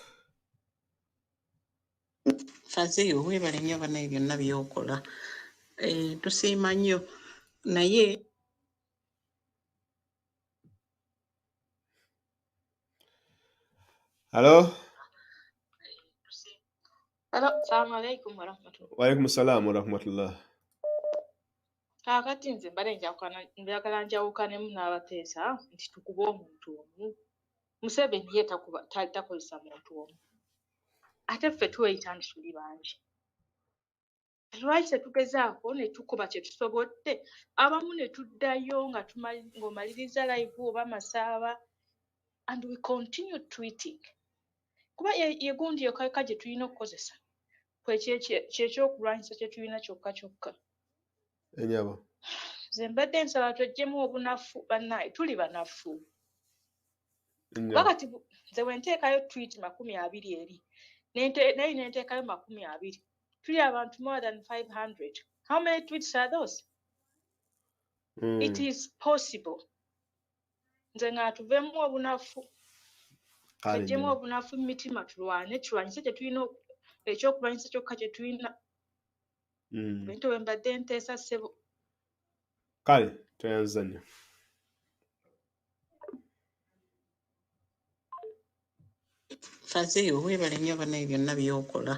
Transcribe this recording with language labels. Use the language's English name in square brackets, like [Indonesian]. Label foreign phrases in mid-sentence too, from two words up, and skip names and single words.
[Ganda] Fazeyo weebale nnyo banaye byonna by'okola. Tusiima nnyo naye [English] Hello? [Arabic] السلام عليكم ورحمة الله. وعليكم السلام ورحمة الله. [Ganda] Kaakati nze mbale njagala njawukanemu n'abateesa nti tukuba omuntu omu. Museveni ye takozesa muntu omu. Ate ffe tuweyita nti tuli bangi. Lwaki tetugezaako ne tukuba kye tusobodde, abamu ne tuddayo ng'omaliriza live oba masaaba, [English] and we continue tweeting. [Ganda] Kuba ye gundi yokka gye tulina okukozesa kyekyokulwanyisa kye tulina kyokka. Enyaba. Nze mbadde nsaba tweggyemu obunafu bannaye, tuli banafu. Wakati nze bwe nteekayo tweet 20 eri naye ne nteekayo 20, tuli abantu [English] more than 500. How many tweets are those? It is possible. [Ganda] Nze nga tuveemu obunafu, tweggyemu obunafu mu mitima, tulwanyise kye tulina, ekyokulwanyisa kyokka kye tulina. Bintu bwe mbadde nteesa ssebo. Kale tweyanza nnyo. Fazeyo weebale nnyo banaye byonna by'okola.